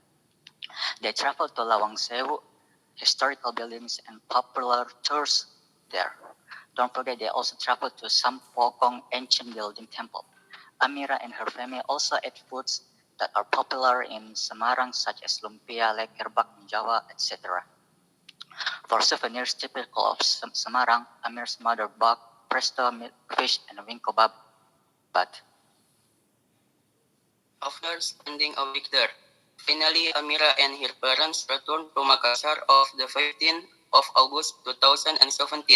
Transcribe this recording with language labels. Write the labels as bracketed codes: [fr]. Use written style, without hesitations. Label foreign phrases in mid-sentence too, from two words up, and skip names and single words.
[en] They traveled to Lawang Sewu, historical buildings, and popular tours there. Don't forget, they also traveled to Sampokong ancient building temple. Amira and her family also ate foods that are popular in Semarang, such as lumpia, leker bakmi Jawa, etc. For souvenirs typical of Semarang, Amira's mother baked presto fish and wing kebab. But After spending a week there, finally Amira and her parents returned to Makassar on the 15th of August 2017.